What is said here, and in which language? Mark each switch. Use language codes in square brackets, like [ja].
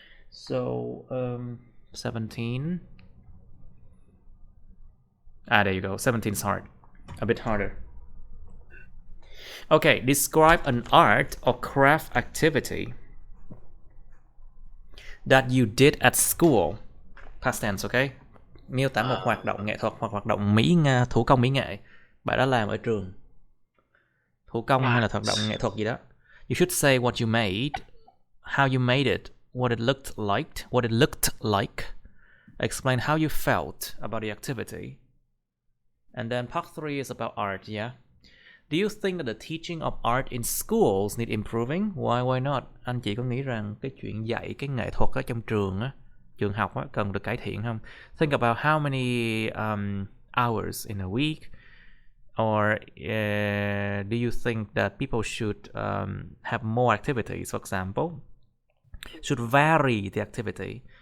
[en] So 17. There you go. 17 is hard. A bit harder. Okay, describe an art or craft activity that you did at school. Past tense, okay? [vi] Miêu tả một hoạt động nghệ thuật hoặc hoạt động thủ công mỹ nghệ bạn đã làm ở trường. Thủ công hay là hoạt động nghệ thuật gì đó. [en] You should say what you made, how you made it, what it looked like. Explain how you felt about the activity. And then part 3 is about art, yeah? Do you think that the teaching of art in schools need improving? Why not? [vi] Anh chị có nghĩ rằng cái chuyện dạy cái nghệ thuật ở trong trường học cần được cải thiện không? [en] Think about how many hours in a week, or do you think that people should have more activities, for example? Should vary the activity.